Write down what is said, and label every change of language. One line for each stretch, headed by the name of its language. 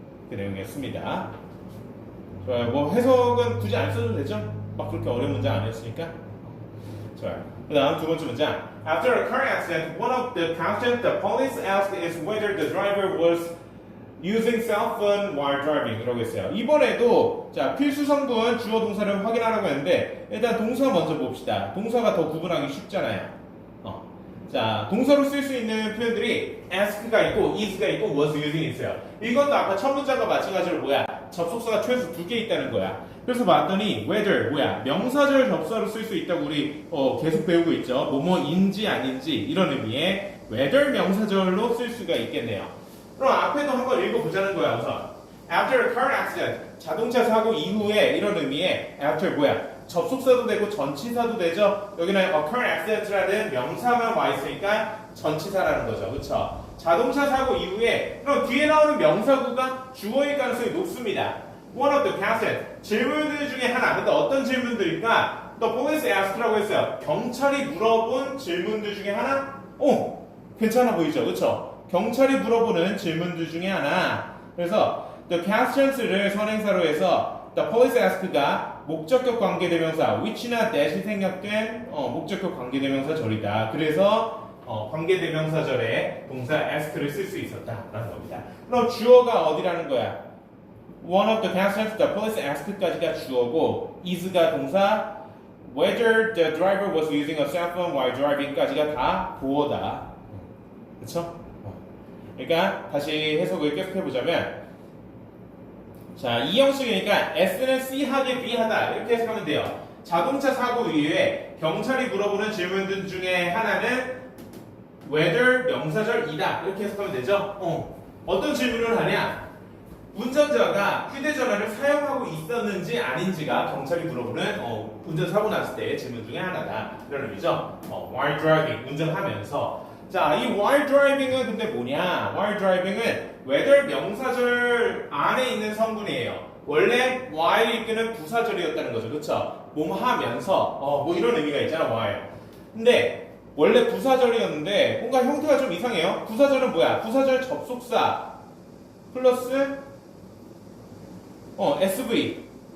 Korean: 그 내용이었습니다. 좋아요. 뭐 해석은 굳이 안 써도 되죠? 막 그렇게 어려운 문장 아니었으니까. 좋아요. 그 다음 두 번째 문장.
English: After a car accident, one of the questions the police asked is whether the driver was using cell phone while driving.
Korean: 이라고 했어요. 이번에도 자 필수 성분 주어 동사를 확인하라고 했는데, 일단 동사 먼저 봅시다. 동사가 더 구분하기 쉽잖아요. 자, 동사로 쓸 수 있는 표현들이 ask가 있고, is가 있고, was using 있어요. 이것도 아까 첫 문장과 마찬가지로 뭐야? 접속사가 최소 2개 있다는 거야. 그래서 봤더니 whether 뭐야? 명사절 접사로 쓸 수 있다고 우리 계속 배우고 있죠. 뭐뭐인지 아닌지 이런 의미의 whether 명사절로 쓸 수가 있겠네요. 그럼 앞에도 한번 읽어보자는 거야. 우선
English: after a car accident,
Korean: 자동차 사고 이후에 이런 의미의 after 뭐야? 접속사도 되고 전치사도 되죠. 여기는
English: a car accident
Korean: 라는 명사만 와 있으니까 전치사라는 거죠. 그렇죠? 자동차 사고 이후에 그럼 뒤에 나오는 명사구가 주어일 가능성이 높습니다.
English: One of the questions,
Korean: 질문들 중에 하나. 근데 어떤 질문들일까?
English: The police ask
Korean: 라고 했어요. 경찰이 물어본 질문들 중에 하나? 괜찮아 보이죠? 그렇죠? 경찰이 물어보는 질문들 중에 하나. 그래서 the questions를 선행사로 해서
English: the police ask
Korean: 가 목적격 관계대명사 which나 that이 생략된 목적격 관계대명사절이다. 그래서 관계대명사절에 동사 ask를 쓸 수 있었다라는 겁니다. 그럼 주어가 어디라는 거야?
English: One of the questions the police ask
Korean: 까지가 주어고,
English: is가
Korean: 동사,
English: whether the driver was using a cell phone while driving
Korean: 까지가 다 보어다. 그렇죠? 그러니까 다시 해석을 계속해 보자면, 자, 이 형식이니까 S는 C하게 B하다 이렇게 해석하면 돼요. 자동차 사고 이후에 경찰이 물어보는 질문들 중에 하나는 whether 명사절이다 이렇게 해석하면 되죠. 어떤 질문을 하냐? 운전자가 휴대전화를 사용하고 있었는지 아닌지가 경찰이 물어보는 운전사고 났을 때의 질문 중에 하나다 이런 의미죠.
English: while driving,
Korean: 운전하면서. 자, 이
English: while driving
Korean: 은 근데 뭐냐? while driving은 whether 명사절 안에 있는 성분이에요. 원래 while이 끄는 부사절이었다는 거죠. 그쵸? 뭐뭐 하면서 뭐 이런 의미가 있잖아, while. 근데 원래 부사절이었는데 근데 뭔가 형태가 좀 이상해요. 부사절은 뭐야? 부사절 접속사 플러스 SV.